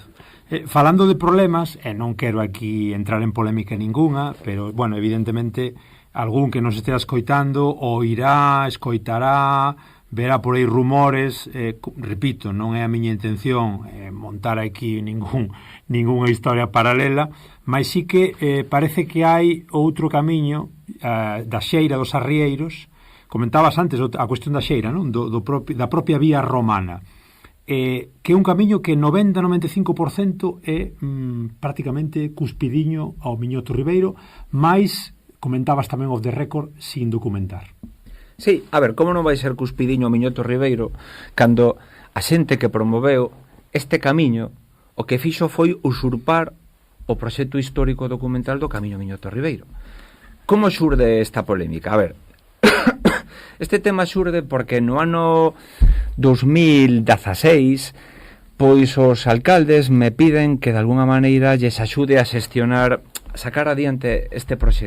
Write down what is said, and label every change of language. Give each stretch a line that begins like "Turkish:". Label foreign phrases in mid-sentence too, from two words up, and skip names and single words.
Galician: Falando de problemas, non quero aquí entrar en polémica ningunha, pero, bueno, evidentemente, algún que nos estea escoitando oirá, escoitará, verá por aí rumores, repito, non é a miña intención montar aquí ningunha historia paralela, mas sí que parece que hai outro camiño da xeira dos arrieiros. Comentabas antes a cuestión da xeira, non? Da propia vía romana, que é un camiño que 90-95% é prácticamente cuspidiño ao Miñoto Ribeiro, mas comentabas tamén
English: off the record
Galician: sin documentar. Sí, a ver, como non vai ser cuspidiño o Miñoto Ribeiro cando a xente que promoveu este camiño o que fixo foi usurpar o proxecto histórico documental do Camiño Miñoto Ribeiro. Como xurde esta polémica? A ver, este tema xurde porque no ano 2016 pois os alcaldes me piden que de alguna maneira lles axude a xestionar, sacar adiante este proxecto, non?